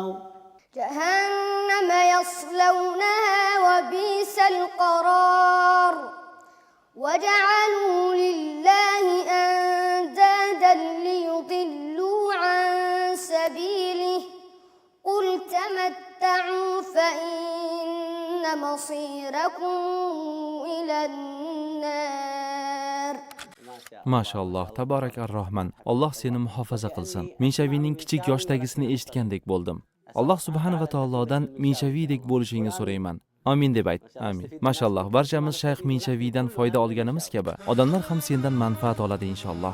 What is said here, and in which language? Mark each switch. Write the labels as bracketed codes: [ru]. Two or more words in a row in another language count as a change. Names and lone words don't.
[ar] جهنم يصلونها وبئس القرار وجعلوا لله أندادا ليضلوا عن سبيله قل تمتعوا فإن مصيركم إلى النار. ما شاء الله، تبارك الرحمن. [uz] Alloh seni muhofaza qilsin. Minshaviyning kichik yoshdagisini eshitgandek bo'ldim. Alloh subhanahu va taolodan minshaviydek bo'lishingni so'rayman. Amin deb ayt. Amin. Mashalloh, barchamiz Shayx Minshaviydan foyda olganimiz kabi, odamlar ham sendan manfaat oladi inshaalloh.